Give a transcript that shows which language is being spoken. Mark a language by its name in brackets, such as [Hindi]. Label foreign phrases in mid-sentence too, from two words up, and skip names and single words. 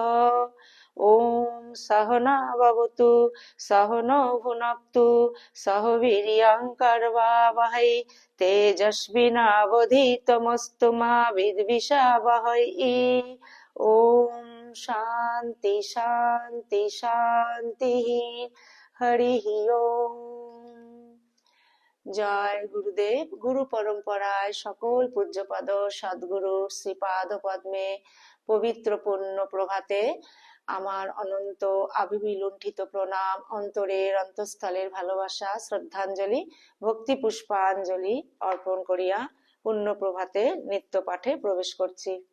[Sanskrit] ওম সহনা ভবতু সহনৌ ভুনক্তু সহ বীর্যং কর্বাবহৈ তেজস্বিনাবধীতমস্তু মা বিদ্বিষাবহৈ। ওম শান্তি শান্তি শান্তিঃ। হরিঃ ওম। জয় গুরুদেব। [Bangla] গুরু পরম্পরায় সকল পূজ্যপদ সদ্গুরু শ্রীপাদ পদ্মে পবিত্র পূর্ণ প্রভাতে আমার অনন্ত আবির্লুণ্ঠিত প্রণাম, অন্তরের অন্তঃস্থলের ভালোবাসা, শ্রদ্ধাঞ্জলি, ভক্তি পুষ্পাঞ্জলি অর্পণ করিয়া পূর্ণ প্রভাতে নিত্য পাঠে প্রবেশ করছি।